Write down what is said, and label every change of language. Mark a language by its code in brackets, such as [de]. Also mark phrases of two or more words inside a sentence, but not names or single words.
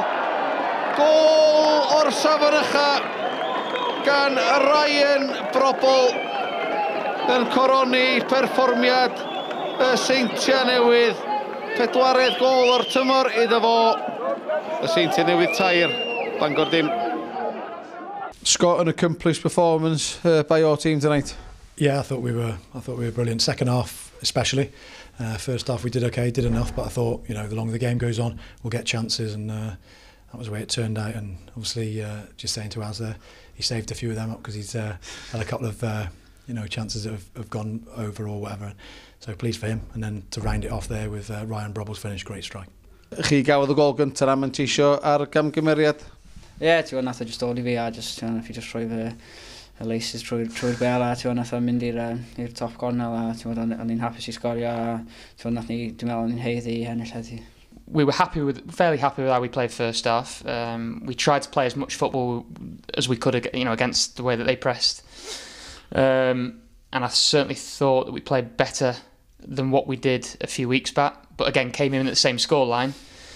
[cy] Gol o'r safonycha gan Ryan Brobl yn coroni perfformiad y Seintia newydd. 4edd gol o'r tymor iddo fo. Y Seintia newydd tair, Bangor dim. [en] Scott, an accomplished performance by your team tonight. Yeah, I thought we were brilliant. Second half, especially. First half we did okay, did enough, but I thought, you know, the longer the game goes on, we'll get chances, and that was the way it turned out. And obviously, just saying to Az there, he saved a few of them up because he's had a couple of chances that have gone over or whatever. So pleased for him, and then to round it off there with Ryan Brobble's finish, great strike. [cy] Chi gafodd y gol gyntaf am manteisio ar gamgymeriad? Ie, ti'n gwybod, nath o just dod I fi a [en] if you just [cy] rhoi y laces trwy'r bel a ti'n gwybod, nath o mynd i'r top gornel a ti'n gwybod, o'n i'n hapus I sgorio a ti'n gwybod, nath ni, dwi'n meddwl, o'n i'n heiddi ennill heddi. [en] We were fairly happy with how we played first half. We tried to play as much football as we could, against the way that they pressed. And I certainly thought that we played better than what we did a few weeks back, but again came in at the same scoreline.